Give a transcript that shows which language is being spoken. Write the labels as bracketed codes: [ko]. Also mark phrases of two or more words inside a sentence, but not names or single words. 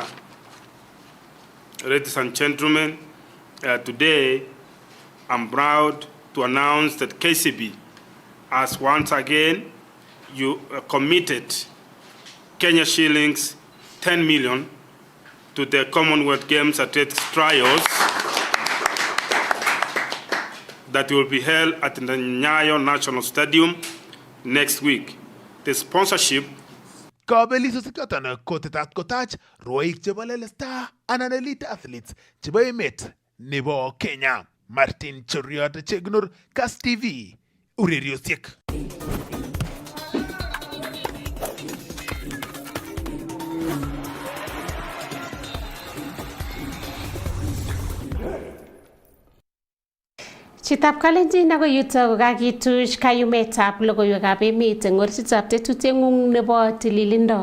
[en] Ladies and gentlemen, today I'm proud to announce that KCB has once again committed Kenya shillings 10 million to the Commonwealth Games athletics trials that will be held at the Nyayo National Stadium next week. The sponsorship [kln] Kabelisiosek choton kotetat kotach rwoik chebo lelesta anan [en] elite athletes [kln] chebo emet nebo Kenya. Martin Cheriot Chegunur, Kass TV, ureriosiek. Chitab Kalenjin ako yuto kokakituch kayumetab logoiwekab emet eng orititab tetutieng'ung nebo tililindo.